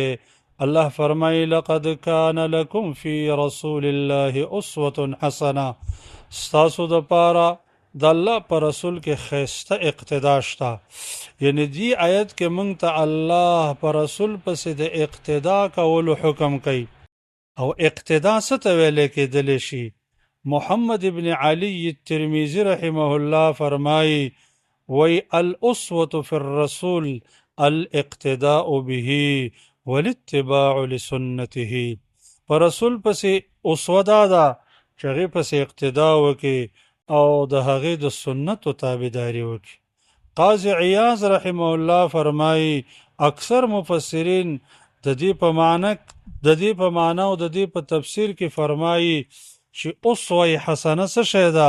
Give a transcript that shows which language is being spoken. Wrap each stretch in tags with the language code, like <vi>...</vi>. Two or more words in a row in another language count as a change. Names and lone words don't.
<ps>الله فرمایي</ps> <ar>لقد کان لکم فی رسول الله اسوة حسنه.</ar> <ps>ستاسو دپاره د الله په رسول کې ښایسته اقتدا شته. یعنی دی آیت کې موږ ته الله په رسول پسې د اقتدا کولو حکم کوي او اقتدا څه ته ویلی کېدلی شي. محمد ابن علی الترمذي رحمه الله فرمایي</ps> <ar>وی الاسوة فی الرسول الاقتداء به والاتباع لسنته.</ar> <ps>په رسول پسې اسوه دا ده چې هغې پسې اقتدا وکړي او د هغې د سنتو تابعداري وکړي. قاضي عیاض رحمه الله فرمایي اکثر مفسرین د دې په معنا او د دې په تفسیر کې فرمایي چې</ps> <ar>اسوه حسنه</ar> <ps>څه شی ده؟</ps>